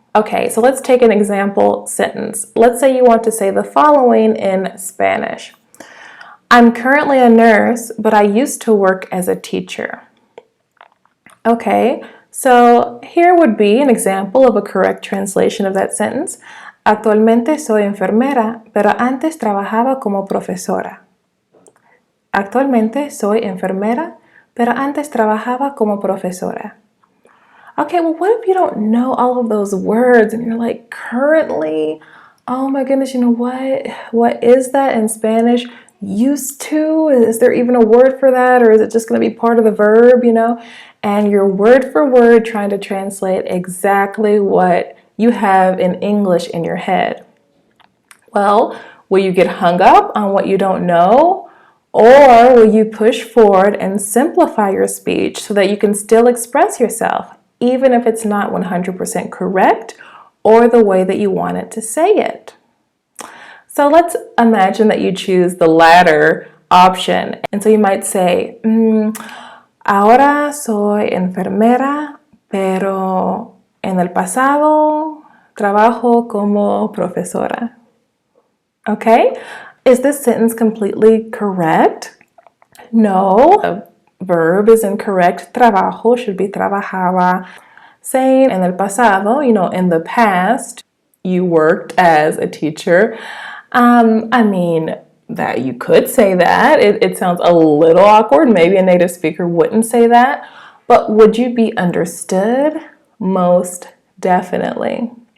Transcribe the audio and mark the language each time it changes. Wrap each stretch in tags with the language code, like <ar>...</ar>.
<en>Okay, so let's take an example sentence. Let's say you want to say the following in Spanish. I'm currently a nurse, but I used to work as a teacher. Okay, so here would be an example of a correct translation of that sentence.</en> <es>Actualmente soy enfermera, pero antes trabajaba como profesora. Actualmente soy enfermera, pero antes trabajaba como profesora.</es> <en>Okay, well, what if you don't know all of those words and you're like, currently? Oh my goodness, you know what? What is that in Spanish? Used to? Is there even a word for that? Or is it just going to be part of the verb, you know? And you're word for word trying to translate exactly what you have in English in your head. Well, will you get hung up on what you don't know? Or will you push forward and simplify your speech so that you can still express yourself, even if it's not 100% correct or the way that you want it to say it? So let's imagine that you choose the latter option. And so you might say, ahora soy enfermera, pero en el pasado trabajo como profesora. Okay? Is this sentence completely correct? No. The verb is incorrect. Trabajo should be trabajaba. Saying en el pasado, you know, in the past, you worked as a teacher. I mean, that you could say that. It sounds a little awkward. Maybe a native speaker wouldn't say that. But would you be understood? Most definitely.</en>